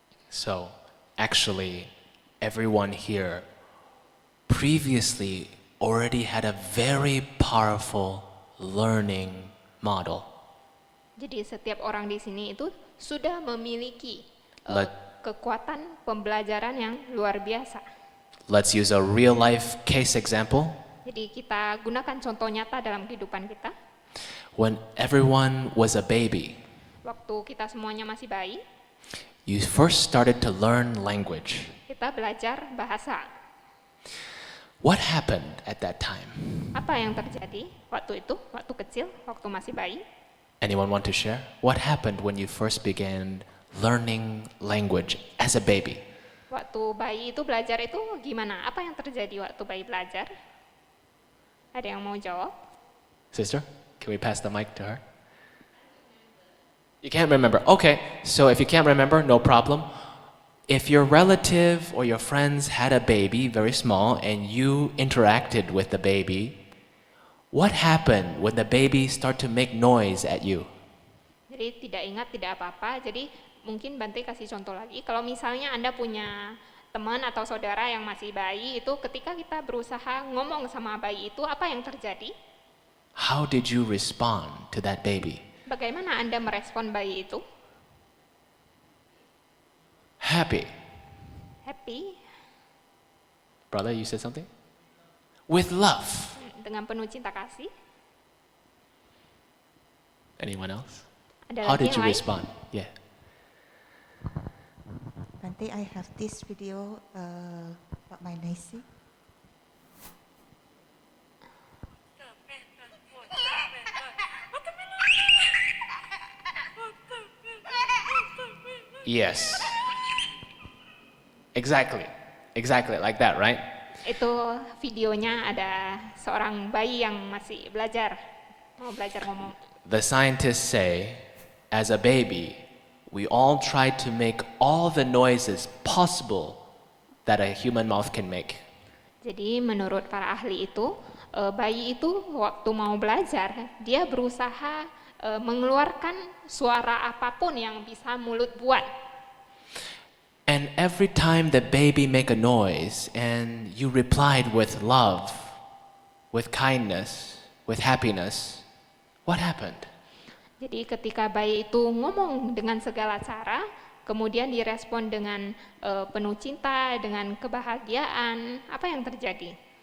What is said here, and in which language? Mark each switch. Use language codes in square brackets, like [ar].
[en] So, actually, everyone here previously already had a very powerful learning model. [id] Jadi setiap orang di sini itu sudah memiliki [en] Let- [id] kekuatan pembelajaran yang luar biasa. [en] Let's use a real life case example. [id] Jadi kita gunakan contoh nyata dalam kehidupan kita. [en] When everyone was a baby, [id] Waktu kita semuanya masih bayi, [en] you first started to learn language. [id] kita belajar bahasa. [en] What happened at that time? [id] Apa yang terjadi waktu itu, waktu kecil, waktu masih bayi? [en] Anyone want to share? What happened when you first began learning language as a baby? [id] Waktu bayi itu belajar itu gimana? Apa yang terjadi waktu bayi belajar? Ada yang mau jawab? [en] Sister, can we pass the mic to her? You can't remember. Okay, so if you can't remember, no problem. If your relative or your friends had a baby, very small, and you interacted with the baby, what happened when the baby start to make noise at you? [id] Jadi tidak ingat, tidak apa-apa. Jadi mungkin Bante kasih contoh lagi. Kalau misalnya Anda punya teman atau saudara yang masih bayi, itu ketika kita berusaha ngomong sama bayi itu, apa yang terjadi? [en] How did you respond to that baby? [id] Bagaimana Anda merespon bayi itu? [en] Happy. Happy, Brother, you said something? With love. [id] dengan penuh cinta kasih. [en] Anyone else? [id] Ada [en] How [id] lagi [en] did you [id] yang lain? [en] respond? Yeah. Bante, I have this video Pak Mainesi. Yes. Exactly like that, right? [id] Itu videonya ada seorang bayi yang masih mau belajar ngomong. [en] The scientists say, as a baby, we all try to make all the noises possible that a human mouth can make. [id] Jadi menurut para ahli itu, bayi itu waktu mau belajar, dia berusaha mengeluarkan suara apapun yang bisa mulut buat. [en] And every time the baby make a noise and you replied with love, with kindness, with happiness, what happened? [id] Jadi ketika bayi itu ngomong dengan segala cara, kemudian direspon dengan penuh cinta, dengan kebahagiaan, apa yang terjadi?